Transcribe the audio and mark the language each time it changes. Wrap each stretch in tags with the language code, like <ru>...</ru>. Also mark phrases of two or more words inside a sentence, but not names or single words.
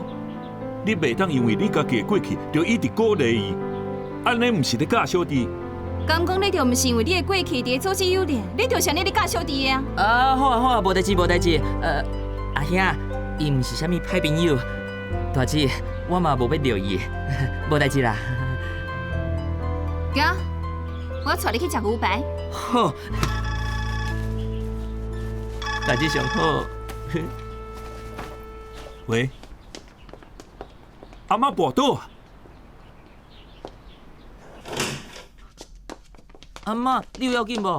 <nan>你袂当因为你家己的过去，就一直鼓励伊，安尼毋是咧教小弟。敢讲你就毋是因为你的过去伫咧组织幼儿，你就是安尼咧教小弟的啊？好啊，无代志无代志。阿兄，伊毋是啥物歹朋友，大姐，我嘛无要撩伊，无代志啦。行，我带你去食牛排。好，大姐上好。喂，阿妈跋倒啊！阿嬷，你有要紧无？</nan>